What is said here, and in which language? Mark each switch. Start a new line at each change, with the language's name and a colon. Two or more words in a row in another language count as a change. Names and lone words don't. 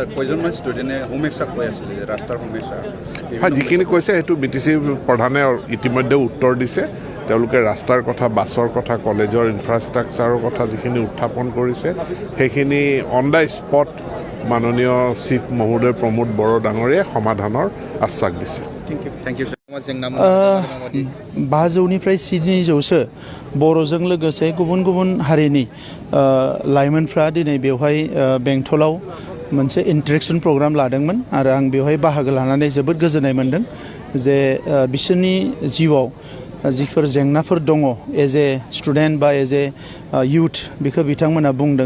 Assamese: হয়, যিখিনি কৈছে সেইটো বিটিচি প্ৰধানে ইতিমধ্যে উত্তৰ দিছে। তেওঁলোকে ৰাস্তাৰ কথা, বাছৰ কথা, কলেজৰ ইনফ্ৰাষ্ট্ৰাকচাৰৰ কথা যিখিনি উত্থাপন কৰিছে সেইখিনি
English: on the spot
Assamese: মাননীয় চিফ মহোদয় প্ৰমোদ বড়ো ডাঙৰীয়াই সমাধানৰ আশ্বাস দিছে।
Bodo: बाजौनिफ्राय 700सो बर'जों लोगोसे गुबुन गुबुन हारिनि लाइमोनफ्रा दिनै बेवहाय बेंटलाव मोनसे
English: interaction program
Bodo: लादोंमोन आरो आं बेवहाय बाहागो लानानै जोबोद गोजोननाय मोन्दों जे बिसोरनि जिउआव जिफोर जेंनाफोर दङ
English: as a student
Bodo: बा
English: as a youth
Bodo: बेखौ बिथांमोना बुंदों।